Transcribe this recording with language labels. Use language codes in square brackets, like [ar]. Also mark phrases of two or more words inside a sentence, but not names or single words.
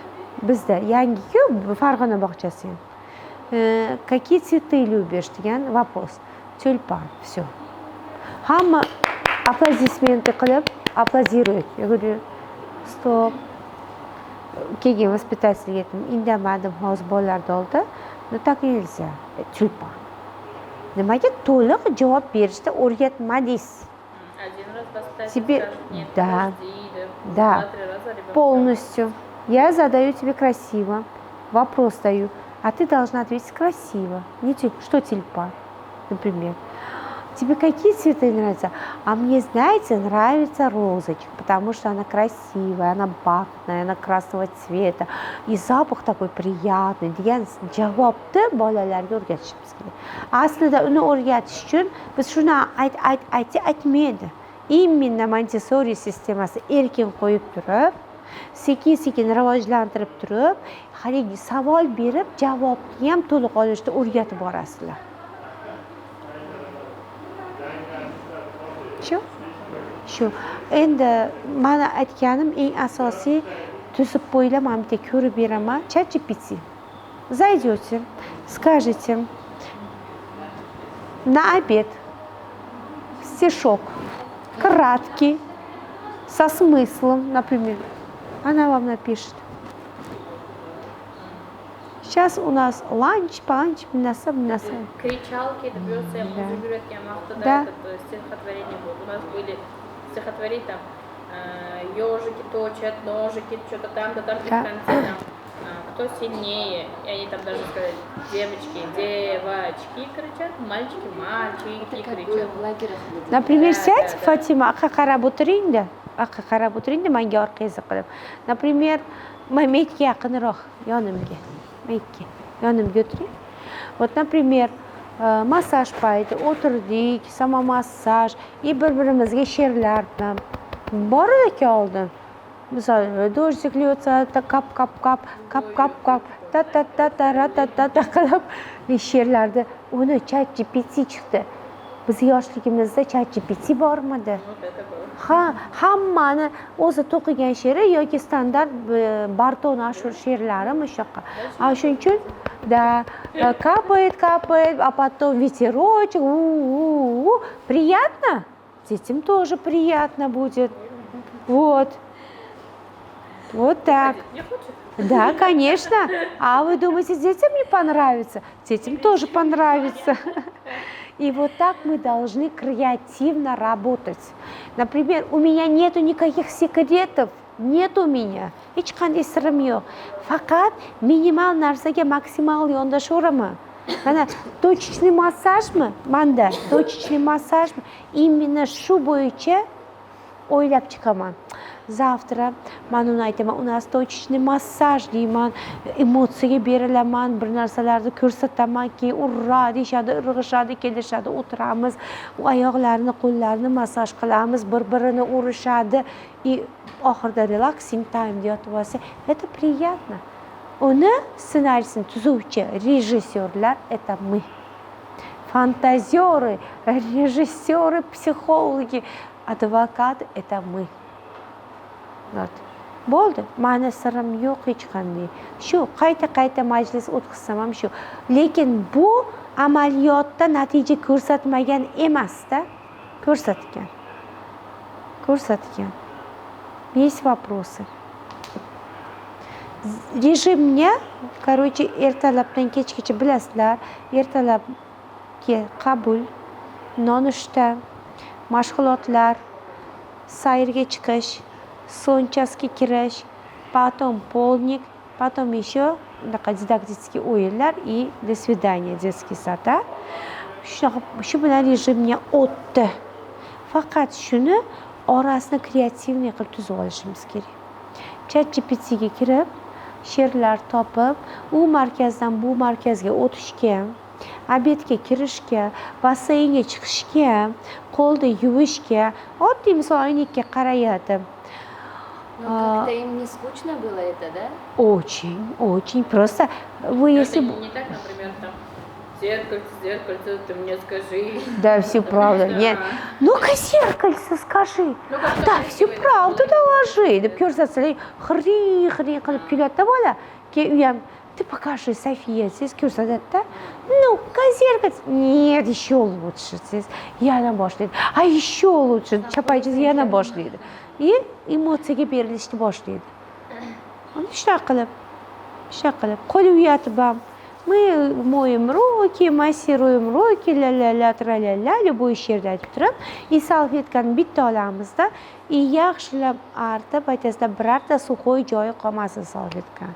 [uz] Bizda yangi-ku Farg'ona bog'chasi ham. [ru] Какие цветы любишь degan вопрос. Tulpan. Все. [uz] Hamma аплодисменты qilib аплодирует. [ru] Я говорю, стоп. [uz] Keyin воспитательga aytdim, indamadim hozir bolalarni oldida. [ru] No так nельзя. [uz] Tulpan. Nimaga to'liq javob berishni o'rgatmadingiz? [ru] Тебе, да, полностью. Я задаю тебе красиво, вопрос даю, а ты должна ответить красиво. Не что тюльпан, например. Тебе какие цветы нравятся? А мне, знаете, нравится розочка, потому что она красивая, она бархатная, она красного цвета. И запах такой приятный. [uz] Degan javobni bolalarga o'rgatishimiz kerak. Aslida uni o'rgatish uchun biz shuni aytmaydi. Именно Montessori sistemasi erkin qo'yib turib, sekin-sekin rivojlantirib turib, haligi savol berib, javobni ham to'liq olishni o'rgatib borasizlar. Shu. Endi mana aytganim eng asosiy tuzib qo'yinglar, men bitta ko'rib beraman. ChatGPT. [ru] Зайдете, скажете на обед стишок краткий, со смыслом, например. Она вам напишет. Сейчас у нас ланч, панч, мясо. Кричалки, это берется, я уже говорю, да. Стихотворение было. У нас были стихотворения там, ежики точат, ножики, что-то там, да там, в конце там, кто сильнее. И они там даже сказали, девочки, девочки кричат, мальчики кричат. Например, сядь, Фатима, [uz] aqqa qarab o'tiring-da, menga orqangizga qilib. Например, maydga yaqinroq, yonimga o'tiring. Вот, например, massaj payti o'tirdik, samommassaj, и bir-birimizga she'rlar bilan bordik oldin. Misol, [ru] dождик льется, kap, [uz] ta qilib she'rlarni uni ChatGPT chiqdi. Biz yoshligimizda ChatGPT bormidi? Ha, hammani o'zi to'qigan she'ri yoki standart Barton Ashur she'rlarimi shunaqa. Shuning uchun [ru] да, капает, а потом ветерочек, приятно? Детям тоже приятно будет. Вот. Вот так. Не хочет? Да, конечно. А вы думаете, детям не понравится? Детям тоже понравится. И вот так мы должны креативно работать. Например, у меня нету никаких секретов. Нет у меня. [uz] Hech qanday sirim yo'q. Faqat minimal narsaga maksimal yondashaveraman. Mana точечный massajmi? Manda точечный massajmi? Именно shu bo'yicha o'ylab chiqaman. Завтра man uni aytaman, [ru] у нас точечный массаж [uz] deyman, emotsiyaga berilaman, bir narsalarni ko'rsataman, keyin urra deyishadi, irg'ishadi, kelishadi, o'tiramiz, u oyoqlarini, qo'llarini massaj qilamiz, bir-birini urishadi. И oxirida [en] relaxing time [uz] deb yotib olsa, [ru] это приятно. [uz] Uni ssenariysini tuzuvchi rejissyorlar [ru] это мы. Фантазеры, режиссеры, психологи, advokat это мы. Вот. [uz] Bo'ldi. Mani sirim yo'q hech qanday. Shu qayta majlis o'tkazsam ham shu. Lekin bu amaliyotda natija ko'rsatmagan emas-da. Ko'rsatgan. [ru] Есть вопросы? [uz] Rejimga, короче, ertalabdan kechgacha bilasizlar, ertalabki qabul, nonushta, mashg'ulotlar, sayrga chiqish, so'nchasiga kirish, [ru] потом polnik, потом еще [uz] unaqa didaktik o'yinlar [ru] и до свидания детский sad. [uz] Shu bilan rejimga o'tdi. Faqat shuni orasini kreativniy qilib tuzib olishimiz kerak. ChatGPTga kirib, she'rlar topib, u markazdan bu markazga o'tishga, obedga kirishga, basseynga chiqishga, qo'lni yuvishga, oddiy misol oynaga qarayotib. [ru] Но как-то им не скучно было это, да? Очень. Просто вы если... Это не так, например, там, зеркальце, ты мне скажи. Да, всю правду. Нет. Ну-ка, зеркальце скажи. Да, всю правду доложи. [uz] Deb ko'rsatsalar, xiri qilib kulyapti bola. Keyin u ham, [ru] ты покажи, София, [uz] siz ko'rsatadi-da. [ru] Ну-ка, зеркальце. Нет, еще лучше. [uz] Siz yana boshlaydi. [ru] А еще лучше. [uz] Chapaychingiz yana boshlaydi. И emotsiyaga berilishni boshlaydi. Shunaqa qilib, qo'l yuvayotib ham, [ru] мы моем руки, массируем руки, ля-ля-ля, тра-ля-ля, [uz] любой she'rni aytib turib, и salfetkani bitta olamizda, и yaxshilab artib, aytasizda birorta suxoy joyi qolmasin salfetkani.